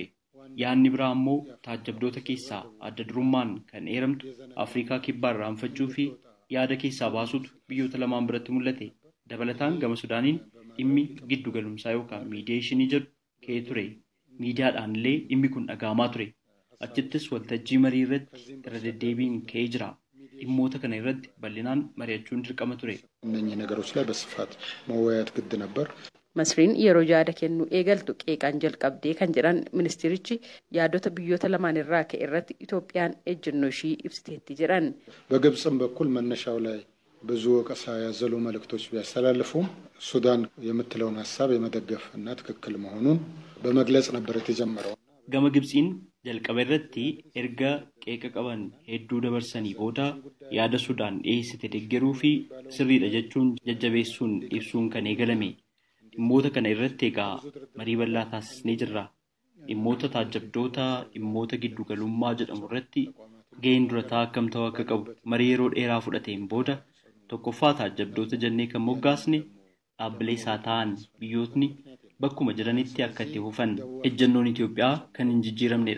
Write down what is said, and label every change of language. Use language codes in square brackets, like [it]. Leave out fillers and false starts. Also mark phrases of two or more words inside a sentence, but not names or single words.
[om] Yaadni biraa immoo taajjabdoota keessaa adda durummaan kan eeramtu Afrikaa kibbaa irraanfachuu fi yaada keessaa baasutu biyyoota lamaan biratti mul'ate. Dabalataan gama Sudaaniin dhimmi giddu galumsaa yookaan miidiyeeshinii jedhu ka'ee ture. Miidiyaadhaan illee dhimmi kun dhagahamaa ture. Achittis waltajjii marii irratti irra deddeebiin ka'ee jira. dhimmoota kana irratti bal'inaan mari'achuun dirqama ture. [am] እነኚህ ነገሮች ላይ በስፋት መወያየት ግድ ነበር። [om] Masriin yeroo yaada kennu eegaltu qeeqaan jalqabdee kan jedhan ministeerichi yaadota biyyoota lamaan irraa ka'e irratti Itoophiyaan ejjennoo ishii ibsiteetti jedhan. [am] በግብጽም በኩል መነሻው ላይ ብዙ ወቀሳ ያዘሉ መልእክቶች ቢያስተላልፉም ሱዳን የምትለውን ሐሳብ የመደገፍ እና ትክክል መሆኑን በመግለጽ ነበር የተጀመረው. [om] Gama Gibsiin jalqaba irratti erga qeeqa qaban hedduu dabarsanii booda yaada Sudaan dhiyeessite deeggaruu fi sirriidha jechuun jajjabeessuun ibsuun kan eegalame. Dhimmoota kana irratti egaa marii bal'aa taasisnee jirra. Dhimmoota taajjabdoota dhimmoota giddugalummaa jedhamu irratti gaheen durataa akkam ta'uu akka qabu marii yeroo dheeraa fudhateen booda tokkoffaa taajjabdoota jennee kan moggaasne dhaabbilee isaa ta'an biyyootni bakkuma jiranitti akka itti fufan ejjennoon Itoophiyaa kan hin jijjiiramnedha.